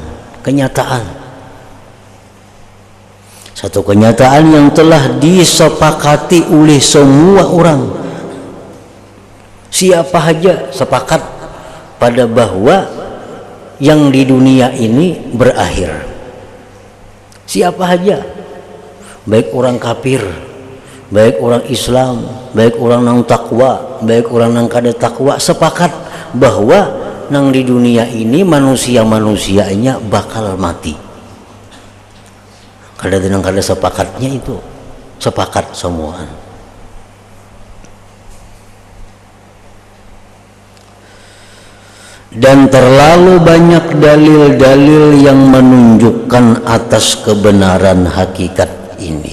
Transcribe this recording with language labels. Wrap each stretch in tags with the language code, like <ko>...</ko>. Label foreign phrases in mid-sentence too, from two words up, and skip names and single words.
<id>Satu kenyataan yang telah disepakati oleh semua orang. Siapa saja sepakat pada bahwa yang di dunia ini berakhir. Siapa saja, baik orang kafir, baik orang Islam,</id> <bjn>baik orang nang takwa, baik orang nang kada takwa,</bjn> <id>sepakat bahwa nang di dunia ini manusianya bakal mati.</id> <bjn>Kada sepakatnya itu, sepakat semua.</bjn> <id>Dan terlalu banyak dalil-dalil yang menunjukkan atas kebenaran hakikat ini.</id>